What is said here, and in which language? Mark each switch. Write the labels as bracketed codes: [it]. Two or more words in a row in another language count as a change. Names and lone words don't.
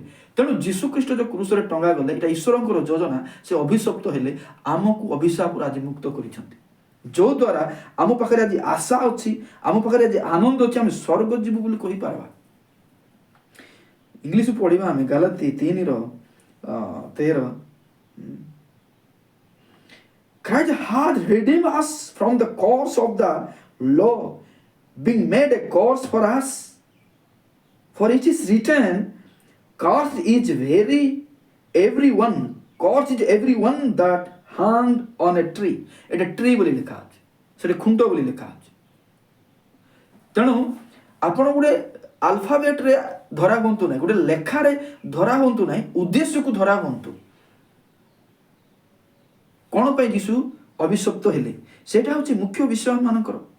[or] ତେଣୁ ଯୀଶୁଖ୍ରୀଷ୍ଟ ଯେଉଁ କ୍ରୁଶରେ ଟଙ୍ଗା ଗଲେ, ଏଇଟା ଈଶ୍ୱରଙ୍କର ଯୋଜନା। ସେ ଅଭିଶପ୍ତ ହେଲେ ଆମକୁ ଅଭିଶାପରୁ ଆଜି ମୁକ୍ତ କରିଛନ୍ତି, ଯୋଉଦ୍ୱାରା ଆମ ପାଖରେ ଆଜି ଆଶା ଅଛି, ଆମ ପାଖରେ ଆଜି ଆନନ୍ଦ ଅଛି, ଆମେ ସ୍ୱର୍ଗ ଯିବୁ ବୋଲି କହିପାରିବା। ଇଂଲିଶ ପଢିବା ଆମେ ଗାଲାତି 3:13। [en] Christ hath redeemed us from the curse of the law, being made a curse for us. For it is written, cursed is everyone that hanged on a tree. [or] এটা ট্রি ବୋଲି ଲେଖା ଅଛି, ସେଟା ଖୁଣ୍ଟ ବୋଲି ଲେଖା ଅଛି। ତେଣୁ ଆପଣ ଗୋଟେ ଆଲଫାବେଟରେ ଧରା ହୁଅନ୍ତୁ ନାହିଁ, ଗୋଟେ ଲେଖାରେ ଧରା ହୁଅନ୍ତୁ ନାହିଁ, ଉଦ୍ଦେଶ୍ୟକୁ ଧରା ହୁଅନ୍ତୁ। କ'ଣ ପାଇଁ ଯୀଶୁ ଅଭିଶପ୍ତ ହେଲେ, ସେଇଟା ହେଉଛି ମୁଖ୍ୟ ବିଷୟ ମାନଙ୍କର।